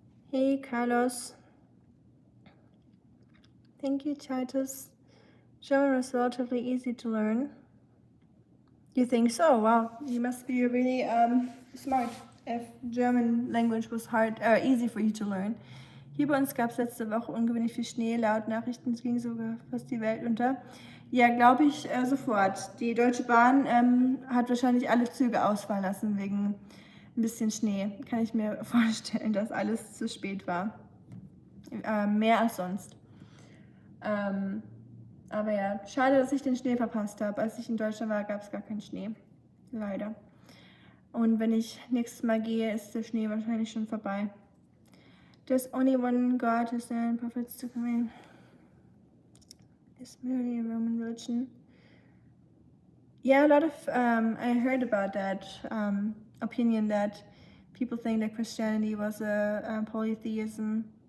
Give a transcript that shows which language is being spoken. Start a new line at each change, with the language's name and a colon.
English: Hey, Carlos. Thank you, Titus. German was relatively easy to learn. You think so? Wow, you must be really smart if German language was easy for you to learn.
German: Hier bei uns gab es letzte Woche ungewöhnlich viel Schnee, laut Nachrichten, es ging sogar fast die Welt unter. Ja, glaube ich sofort. Die Deutsche Bahn hat wahrscheinlich alle Züge ausfallen lassen wegen ein bisschen Schnee. Kann ich mir vorstellen, dass alles zu spät war. Mehr als sonst. Aber ja, schade, dass ich den Schnee verpasst habe. Als ich in Deutschland war, gab es gar keinen Schnee. Leider. Und wenn ich nächstes Mal gehe, ist der Schnee wahrscheinlich schon vorbei.
English: There's only one God who sent prophets to come in. It's merely a Roman religion. Yeah, a lot of I heard about that opinion that people think that Christianity was a polytheism.